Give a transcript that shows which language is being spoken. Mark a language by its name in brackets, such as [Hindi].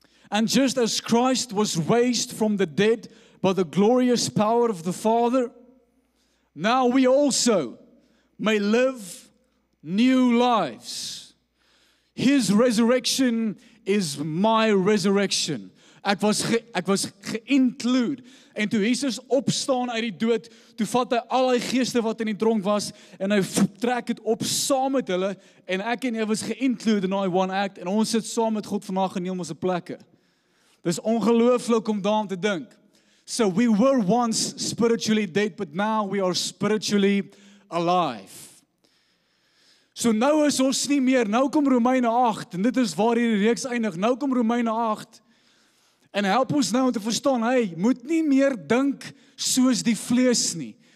[English] And just as Christ was raised from the dead by the glorious power of the Father, now we also may live new lives. His resurrection is my resurrection. [Afrikaans] Ek was ge-include. En toe Jesus opstaan uit die dood, toe vat hy al die geeste wat in die tronk was, en hy trek het op saam met hulle, en ek en jy was ge-include in die [English] one act, [Afrikaans] en ons sit saam met God vandag in hemelse plekke. Dis ongelooflik om daaraan te dink. [English] So we were once spiritually dead, but now we are spiritually alive. [Afrikaans] So nou is ons nie meer, nou kom Romeine 8, en dit is waar hierdie reeks eindig, nou kom Romeine 8, en help ons nou om te verstaan, hey, moet nie meer dink soos die vlees nie.